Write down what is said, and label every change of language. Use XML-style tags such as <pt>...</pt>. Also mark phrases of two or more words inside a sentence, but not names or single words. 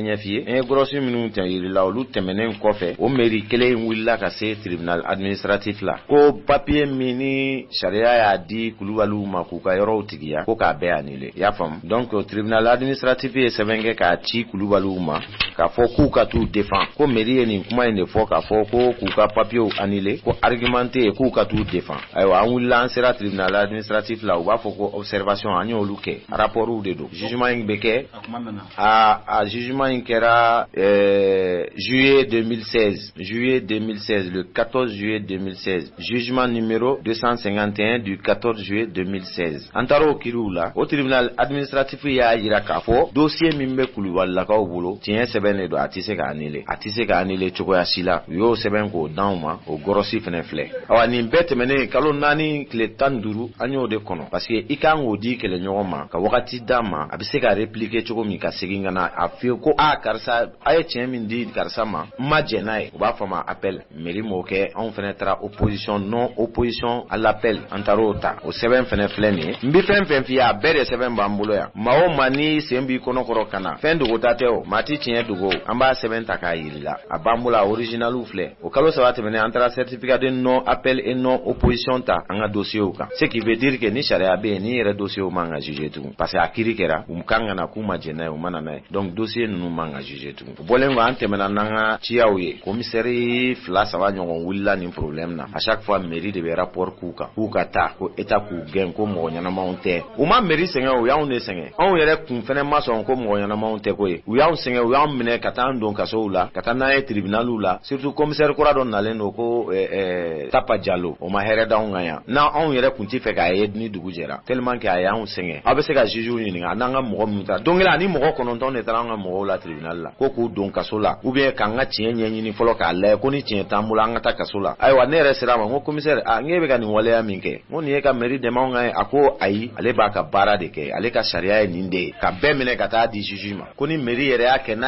<bm>ɲɛf'i ye an ye gɔrɔsi minnu yirila olu tɛmɛnen kɔfɛ o mairie kelen in wulila ka se</bm> <fr>tribunal administratif</fr> <bm>la ko papier min ni sariya y'a di kulubaliw ma k'u ka yɔrɔw tigiya ko k'a bɛɛ annulé i y'a faamu donc</bm> <fr>tribunal administratif</fr> <bm>ye sɛbɛn kɛ k'a ci kulubaliw ma k'a fɔ k'u ka t'u défend ko mairie ye nin kuma in de fɔ k'a fɔ ko k'u ka papiew annulé ko argument tɛ yen k'u ka t'u défend ayiwa an wulila an sera</bm> <fr>tribunal administratif</fr> <bm>la u b'a fɔ ko observation an y'olu kɛ rapportw de don jugement in bɛ kɛ a jugement in kɛra</bm> <fr>juillet 2016 le 14 juillet 2016 jugement numéro 251 du 14 juillet 2016</fr> <bm>an taara o kiriw la o</bm> <fr>tribunal administratif</fr> <bm>y'a yira k'a fɔ dossier min bɛ kulubalilakaw bolo tiɲɛ sɛbɛn de don a tɛ se ka annulé cogoya si la u y'o sɛbɛn k'o d'anw ma o gɔrɔsi fɛnɛ filɛ awa nin bɛɛ tɛmɛnen kalo 4 tile 15 an y'o de kɔnɔ</bm> <fr>parce que</fr> <bm>i kan k'o di kɛlɛɲɔgɔn ma ka wagati d'a ma a bɛ se ka répliquer cogo min ka segin ka na a f'i ko karisa a ye tiɲɛ min di karisa ma n ma jɛn n'a ye u b'a fɔ ma appel mairie m'o kɛ anw fɛnɛ taara</bm> <fr>opposition non opposition à l'appel</fr> <bm>an taar'o ta o sɛbɛn fɛnɛ filɛ nin ye n bi fɛn fɛn f'i ye a bɛɛ de sɛbɛn b'an bolo yan maa o maa ni sen b'i kɔnɔkɔrɔ ka na fɛn dogota tɛ o maa ti tiɲɛ dogo an b'a sɛbɛn ta k'a yiri la a b'an bolo a originaliw filɛ o kalo 3 tɛmɛnen an taara</bm> <fr>certificat de non appel et non opposition</fr> <bm>ta an ka dossiew kan ce</bm> <fr>qui veut dire que</fr> <bm>ni sariya bɛ yen ni yɛrɛ dossiew man ka juger tugun</bm> <fr>parce que</fr> <bm>a kiiri kɛra u kan ka na k'u ma jɛn n'a ye u ma na n'a ye donc dossier ninnu man ka juger tugun o bɔlen kɔ an tɛmɛna n'an ka ciyaw ye commissaire 2-3 ɲɔgɔn wulila nin problème na</bm> <fr>à chaque fois</fr> <bm>mairie de bɛ rapport k'u kan k'u ka taa ko état k'u gɛn ko mɔgɔ ɲɛnamaw tɛ u ma mairie sɛgɛn u y'anw de sɛgɛn anw yɛrɛ kun fɛnɛ ma sɔn ko mɔgɔ ɲɛnamaw tɛ ko ye u y'anw sɛgɛn u y'anw minɛ ka taa an don kasow la ka taa n'an ye tribunaliw la surtout commissaire kura dɔ nalen don ko Tapa Diallo o ma hɛrɛ d'anw kan yan n'anw yɛrɛ kun tɛ fɛ k'a ye ni dugu jɛra</bm> <fr>tellement que</fr> <bm>a y'anw sɛgɛn aw bɛ se ka jugew ɲininka n'an ka mɔgɔ minnu taara donc la ni mɔgɔ 9 de taara an ka mɔgɔw la tribunal la ko k'u don kaso la</bm> <fr>ou bien</fr> <bm>k'an ka tiɲɛ ɲɛɲini fɔlɔ k'a lajɛ ko ni tiɲɛ t'an bolo an ka taa kaso la ayiwa ne yɛrɛ sera a ma n ko commissaire n'e bɛ ka nin waleya min kɛ n ko nin ye ka mairie dɛmɛ anw kan ye a ko ayi ale b'a ka baara de kɛ ale ka sariya ye nin de ye ka bɛɛ minɛ ka taa di juge ma ko ni mairie yɛrɛ y'a kɛ n'a ye</bm>